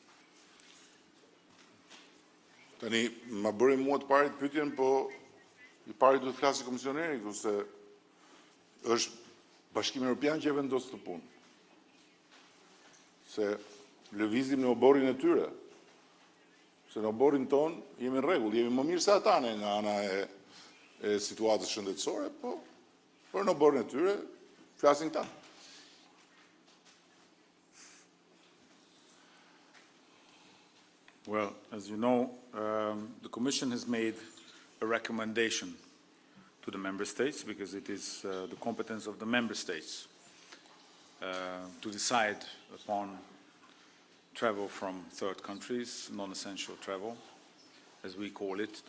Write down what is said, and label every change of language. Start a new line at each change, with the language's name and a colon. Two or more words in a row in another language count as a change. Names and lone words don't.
Albanian: Tani, ma bëri mua të parit pyetjen, po i pari duhet të flasë komisioneri, se është Bashkimi Evropian që e vendos të punë. Se lëvizim në oborin e tyre. Se në oborin ton jemi në rregull, jemi më mirë se ata ne nga ana e situatës shëndetësore, po për në oborin e tyre flasin këta.
English: Well, as you know, the Commission has made a recommendation to the Member States because it is the competence of the Member States to decide upon travel from third countries, non-essential travel, as we call it.